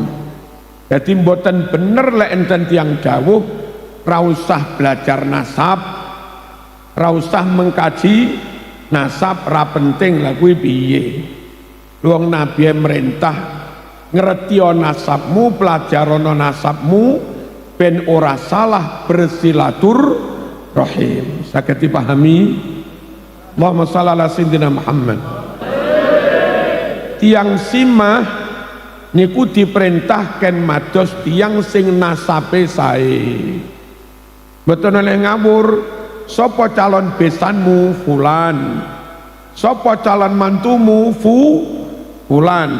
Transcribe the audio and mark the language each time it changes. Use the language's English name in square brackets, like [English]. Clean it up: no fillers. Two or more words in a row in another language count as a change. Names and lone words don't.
[Javanese] Jadi mboten bener lek enten tiyang dawuh ra usah belajar nasab, ra usah mengkaji nasab, ra penting lah kuwi piye. Wong Nabi merintah ngertiyo nasabmu, pelajarono nasabmu ben ora salah bersilaturahim. Saged dipahami? [Arabic] اللهم صل على سيدنا محمد. [Javanese] Tiang simah niku diperintahkan mados tiang sing nasabe sae. Mboten oleh ngawur, sapa calon besanmu fulan, sapa calon mantumu fulan.